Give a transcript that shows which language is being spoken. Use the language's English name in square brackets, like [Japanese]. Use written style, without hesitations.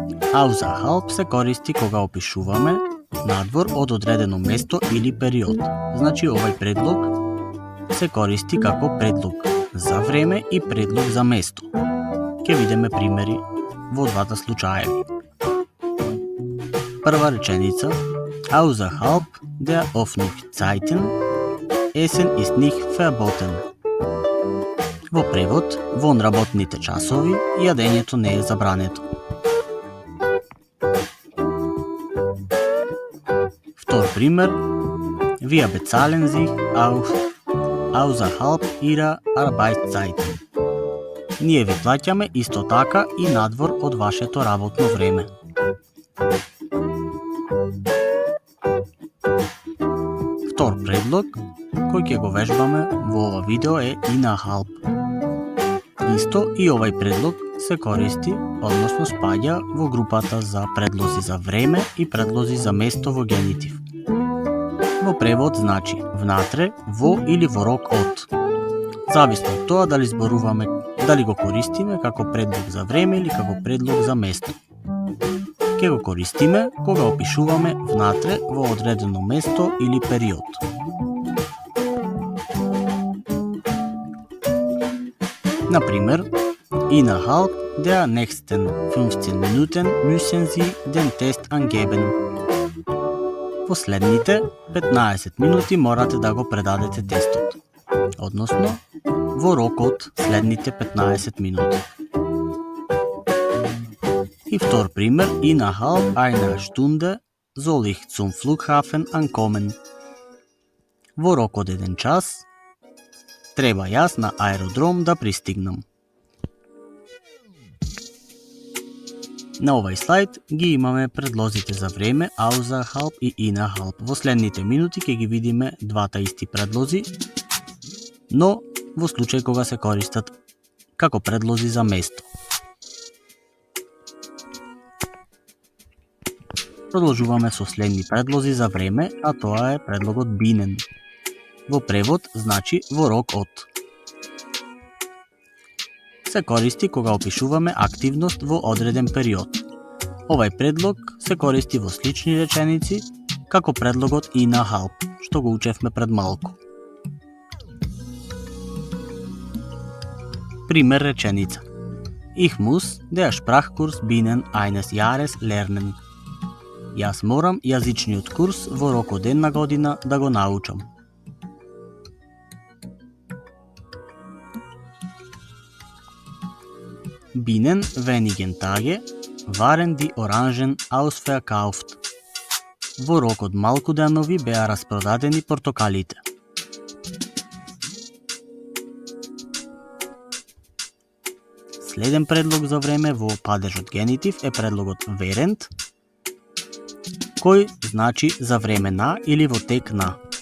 [Macedonian] Außerhalb се користи кога опишуваме надвор од одредено место или период. Значи овај предлог се користи како предлог за време и предлог за место. Ќе видиме примери во двата случаеви. Прва реченица [German] außerhalb der Öffnungszeiten Essen ist nicht verboten. [Macedonian] Во превод, вон работните часови, јадењето не е забрането. пример, [German] wir bezahlen sich außerhalb ihrer Arbeitszeit. [Macedonian] Ние ви плаќаме исто така и надвор од вашето работно време. Втор предлог, кој ќе го вежбаме во ова видео е innerhalb. Исто и овај предлог се користи, односно спаѓа во групата за предлози за време и предлози за место во генитив. Во превод значи внатре, во или во рок од. Зависно од тоа дали го користиме како предлог за време или како предлог за место. Ке го користиме кога опишуваме внатре во одредено место или период. Например, [German] innerhalb der nächsten 15 Minuten müssen Sie den Test angeben. [Macedonian] Последните 15 минути морате да го предадете тестот. Односно, во рок од следните 15 минути. И втор пример, [German] innerhalb einer Stunde soll ich zum Flughafen ankommen. [Macedonian] Во рок од 1 час треба јас на аеродром да пристигнам. На овај слайд ги имаме предлозите за време außerhalb и innerhalb. Во следните минути ќе ги видиме двата исти предлози, но во случај кога се користат како предлози за место. Продолжуваме со следни предлози за време, а тоа е предлогот binnen. Во превод значи во рок од. Се користи кога опишуваме активност во одреден период. Овај предлог се користи во слични реченици како предлогот innerhalb, што го учевме пред малку. Пример реченица. [German] Ich muss der Sprachkurs binnen eines Jahres lernen. [Macedonian] Јас морам јазичниот курс во рок од 1 година да го научам. [German] Binnen wenigen Tage waren die Orangen ausverkauft. [Macedonian] Во рок од малку денови беа распродадени портокалите. Следен предлог за време во падежот генитив е предлогот während, кој значи за време на или во тек на.